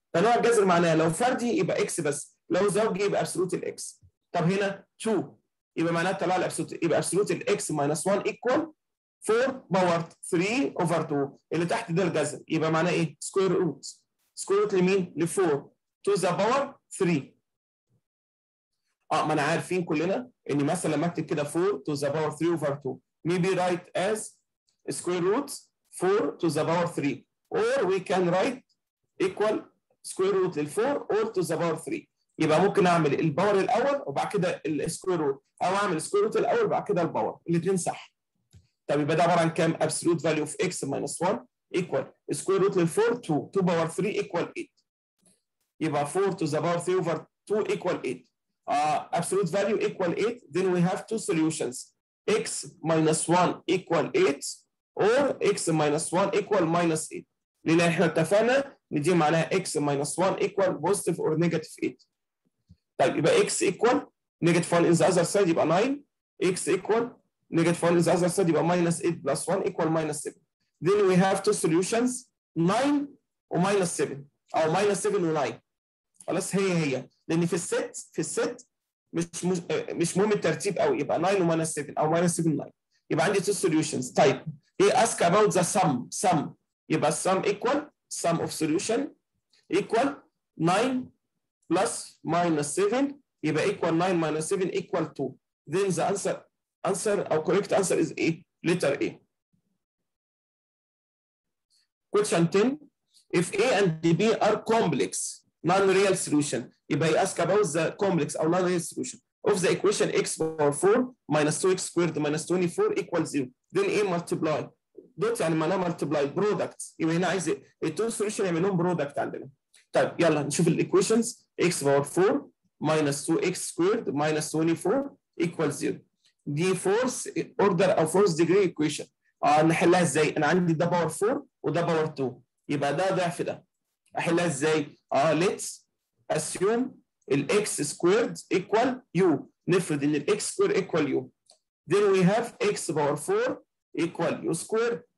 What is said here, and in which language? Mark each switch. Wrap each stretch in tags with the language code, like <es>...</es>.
<ar>فنوع الجذر معناه لو فردي يبقى اكس بس، لو زوجي يبقى ابسولوت الاكس. طب هنا 2 يبقى معناها طلع لي ابسولوت، يبقى ابسولوت الاكس ماينس 1 ايكوال 4 باور 3 اوفر 2، اللي تحت ده الجذر، يبقى معناه ايه؟ سكوير روت. سكوير روت لمين؟ ل 4 تو ذا باور 3. ما انا عارفين كلنا ان مثلا لما اكتب كده</ar> <en>4 to the power 3 over 2 maybe write as square root 4 to the power 3 or we can write equal square root لل 4 or to the power 3.</en> <ar>يبقى ممكن اعمل الباور الاول وبعد كده السكوير روت، او اعمل السكوير روت الاول وبعد كده الباور، الاثنين صح.</ar> <en>طب</en> <ar>يبقى ده عباره عن كام؟</ar> <en>absolute value of x minus 1 equal square root لل 4 2 to power 3 equal 8. يبقى 4 to the power 3 over 2 equal 8. Absolute value equal 8, then we have two solutions, x minus 1 equal 8 or x minus 1 equal minus 8.</en> <ar>لان احنا اتفقنا ان دي معناها</ar> <en>x minus 1 equal positive or negative 8. طيب يبقى x equal negative 1 in the other side يبقى 9، x equal negative 1 in the other side يبقى minus 8 plus 1 equal minus 7. Then we have two solutions 9 و minus 7 او minus 7 و 9.</en> <ar>خلاص هي لان في الست مش مهم الترتيب قوي، يبقى 9 و minus 7 او minus 7 9. يبقى عندي two solutions.</ar> <en>طيب he ask about the sum يبقى sum equal sum of solution equal 9 plus minus 7 يبقى equal 9 minus 7 equal 2. Then the answer or correct answer is A, letter A. Question 10. If A and B are complex non-real solution,</en> <ar>يبقى</ar> <en>he ask about the complex or non-real solution of the equation x power 4 minus 2x squared minus 24 equals 0. Then A multiply.</en> <ar>دوت يعني معناها</ar> <en>multiply product،</en> <ar>يبقى هنا عايز التو سوليوشن يعمل لهم برودكت عندنا. طيب يلا نشوف الايكويشنز.</ar> <en>x power 4 minus 2x squared minus 24 equals 0. دي fourth order او fourth degree equation.</en> <ar>نحلها ازاي؟ انا عندي ده باور 4 وده باور 2، يبقى ده ضعف ده.</ar> <en>احلها ازاي؟ let's assume الاكس سكويرد equal u.</en> <ar>نفرض ان الاكس سكوير equal u.</ar> <en>then we have x power 4 equal u square.</en>